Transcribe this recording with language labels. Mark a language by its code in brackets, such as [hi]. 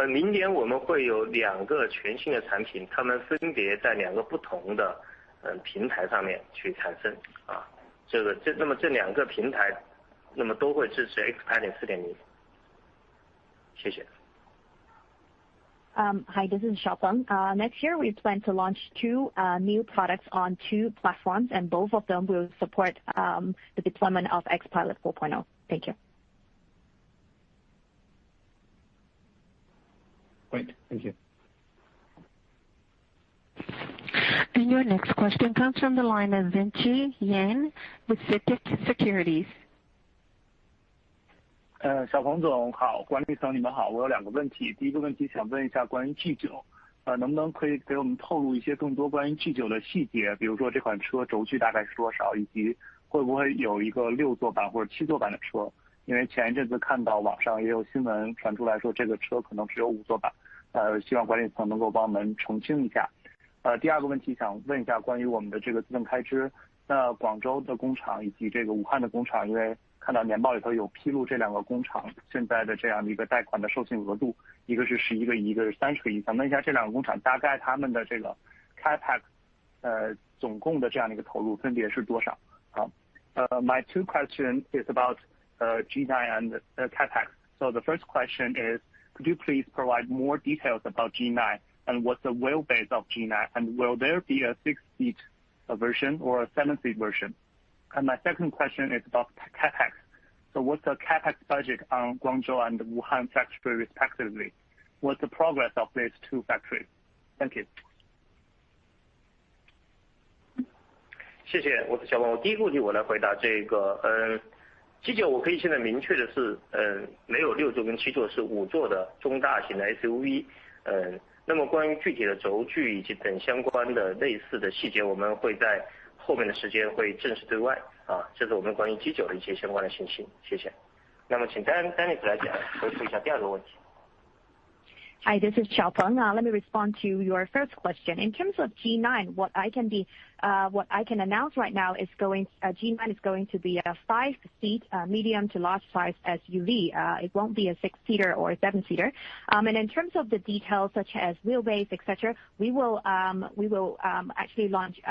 [zh] 明年我们会有2个全新的产品，它们分别在2个不同的平台上面去产生啊。那么这2个平台，那么都会支持 XPeng 4.0。谢谢。 [en] Hi, this is Xiaopeng. Next year, we plan to launch 2 new products on 2 platforms, and both of them will support the deployment of XPilot 4.0. Thank you. Great. Thank you. And your next question comes from the line of Vinci Yan with CITIC Securities. [zh] 小鹏总好，管理层你们好，我有2个问题。第一个问题想问一下关于 G9， 能不能可以给我们透露一些更多关于 G9 的细节，比如说这款车轴距大概是多少，以及会不会有一个6座版或者7座版的车？因为前一阵子看到网上也有新闻传出来说这个车可能只有5座版，希望管理层能够帮我们澄清一下。第二个问题想问一下关于我们的这个资本开支，那广州的工厂以及这个武汉的工厂，因为看到年报里头有披露这2个工厂现在的这样的一个贷款的授信额度，一个是11个亿，一个是30个亿，想问一下这2个工厂大概他们的这个 capex 总共的这样的一个投入分别是多少？ [en] 好，My 2 questions is about G9 and capex. So the first question is, could you please provide more details about G9 and what's the wheelbase of G9, and will there be a 6-seat version or a 7-seat version? And my second question is about capex. So what's the capex budget on Guangzhou and Wuhan factory respectively? What's the progress of these 2 factories? Thank you. [zh] 谢谢，我是小鹏。我第一个问题我来回答这个，G9我可以现在明确的是，没有6座跟7座，是5座的中大型的 SUV。那么关于具体的轴距以及等相关的类似的细节，我们会在后面的时间会正式对外啊，这是我们关于 G9 的一些相关的信息。谢谢。那么请丹尼斯来讲，回复一下第2个问题。 [en] Hi, this is Xiaopeng. Let me respond to your first question. In terms of G9, what I can announce right now is G9 is going to be a 5-seat medium to large size SUV. It won't be a 6-seater or a 7-seater. And in terms of the details such as wheelbase, etc., we will actually launch.